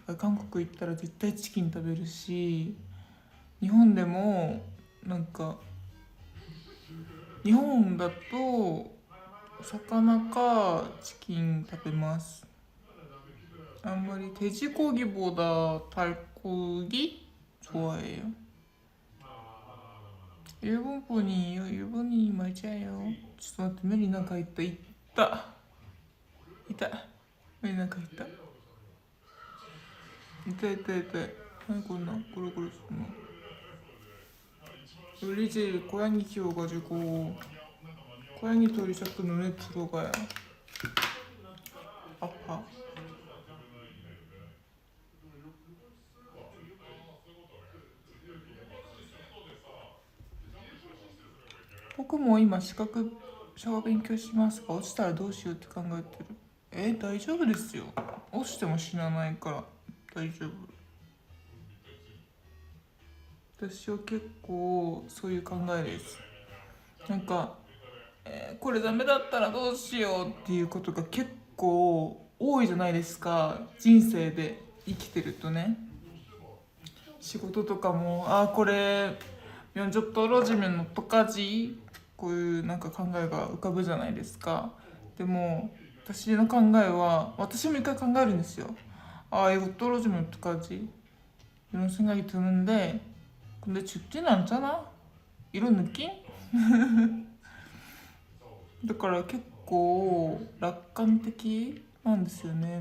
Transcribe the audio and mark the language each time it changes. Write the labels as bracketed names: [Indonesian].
[Japanese] 韓国行ったら絶対チキン食べるし、日本でもなんか日本だと魚かチキン食べます. [Korean] 아무리 돼지고기보다 닭고기 좋아해요. 일본 분이에요. 일본인이 맞아요. [Japanese] ちょっと待って、目になんか入った。いた。目になんか入った。痛い。何こんなゴロゴロするの. [Korean] 우리 집 고양이 키워가지고 고양이 털이 자꾸 눈에 들어가요. 아파. [Japanese] 僕も今資格小勉強しますが落ちたらどうしようって考えてる。大丈夫ですよ。落ちても死なないから大丈夫。私は結構そういう考えです。なんか、これダメだったらどうしようっていうことが結構多いじゃないですか。人生で生きてるとね。仕事とかもこれ [Korean] 면접 떨어지면 어떡하지? [Japanese] こういうなんか考えが浮かぶじゃないですか。でも私の考えは私も一回考えるんですよ。 [Korean] 이거 떨어지면 어떡하지? 이런 생각이 드는데 근데 죽지는 않잖아? 이런 느낌? [Japanese] だから結構楽観的なんですよね。